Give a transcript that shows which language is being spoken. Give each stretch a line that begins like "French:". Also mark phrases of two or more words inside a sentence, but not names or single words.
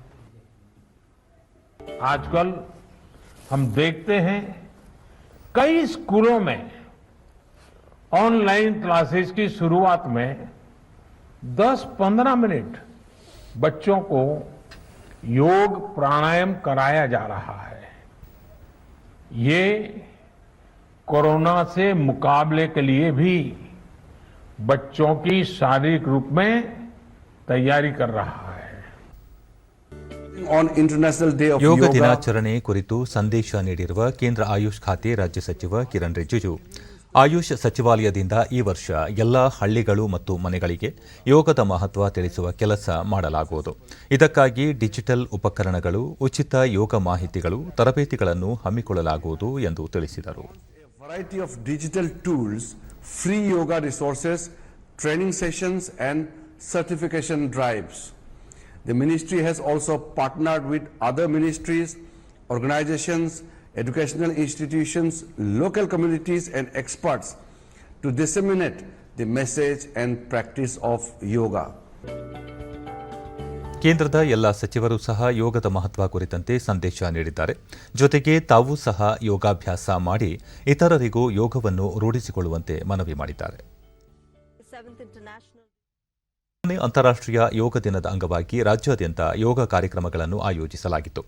Hindi: आजकल हम देखते हैं कई स्कूलों में
English: online classes
Hindi: की शुरुआत में 10-15 मिनट बच्चों को योग प्राणायाम कराया जा रहा है। ये कोरोना से मुकाबले के लिए भी बच्चों की शारीरिक रूप में तैयारी कर रहा है।
English: On International Day of
Kannada: ಯೋಗ
English: Yoga,
Kannada: ದಿನಾಚರಣೆ ಕುರಿತು ಸಂದೇಶ ನೀಡಿರುವ ಕೇಂದ್ರ ಆಯುಷ್ ಖಾತೆ ರಾಜ್ಯ ಸಚಿವ ಕಿರಣ್ ರಿಜಿಜು, ಆಯುಷ್ ಸಚಿವಾಲಯದಿಂದ ಈ ವರ್ಷ ಎಲ್ಲ ಹಳ್ಳಿಗಳು ಮತ್ತು ಮನೆಗಳಿಗೆ ಯೋಗದ ಮಹತ್ವ ತಿಳಿಸುವ ಕೆಲಸ ಮಾಡಲಾಗುವುದು. ಇದಕ್ಕಾಗಿ ಡಿಜಿಟಲ್ ಉಪಕರಣಗಳು, ಉಚಿತ ಯೋಗ ಮಾಹಿತಿಗಳು, ತರಬೇತಿಗಳನ್ನು ಹಮ್ಮಿಕೊಳ್ಳಲಾಗುವುದು ಎಂದು ತಿಳಿಸಿದರು.
English: a variety of digital tools, free yoga resources, training sessions and certification drives. The ministry has also partnered with other ministries, organizations, educational institutions, local communities and experts to disseminate the message and practice of yoga.
Kannada: ಕೇಂದ್ರದ ಎಲ್ಲ ಸಚಿವರು ಸಹ ಯೋಗದ ಮಹತ್ವ ಕುರಿತಂತೆ ಸಂದೇಶ ನೀಡಿದ್ದಾರೆ. ಜೊತೆಗೆ ತಾವೂ ಸಹ ಯೋಗಾಭ್ಯಾಸ ಮಾಡಿ ಇತರರಿಗೂ ಯೋಗವನ್ನು ರೂಢಿಸಿಕೊಳ್ಳುವಂತೆ ಮನವಿ ಮಾಡಿದ್ದಾರೆ. ಅಂತಾರಾಷ್ಟ್ರೀಯ ಯೋಗ ದಿನದ ಅಂಗವಾಗಿ ರಾಜ್ಯಾದ್ಯಂತ ಯೋಗ ಕಾರ್ಯಕ್ರಮಗಳನ್ನು ಆಯೋಜಿಸಲಾಗಿತ್ತು.